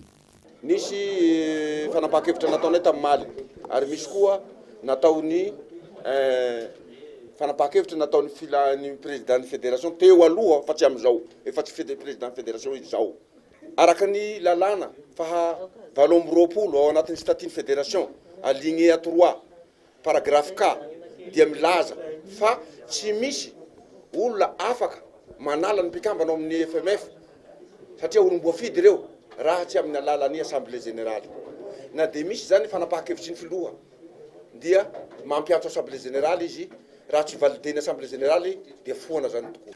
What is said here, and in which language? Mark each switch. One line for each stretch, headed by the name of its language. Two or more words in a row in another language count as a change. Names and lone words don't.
Malagasy: Nisy fanapahan-kevitra nataonay tamin'ny Maly ary misy koa nataony fanapahan-kevitra nataony filan'ny président ny fédération teo aloha fa tsy amin'izao efa tsy
French: président fédération
Malagasy: izy zao. Araka ny lalàna fa 20 ao anatin'ny
French: statut fédération aligné à
Malagasy: 3
French: paragraphe K
Malagasy: dia milaza fa tsy misy olona afaka manala ny mpikambana amin'ny FMF satria olom-boafidy ireo raha tsy amin'ny alalan'ny
French: assemblée générale.
Malagasy: Na dia misy zany fanapahan-kevitry ny filoha dia mampiantso
French: assemblée générale
Malagasy: izy raha tsy valideny
French: assemblée générale
Malagasy: dia foana zany tokoa.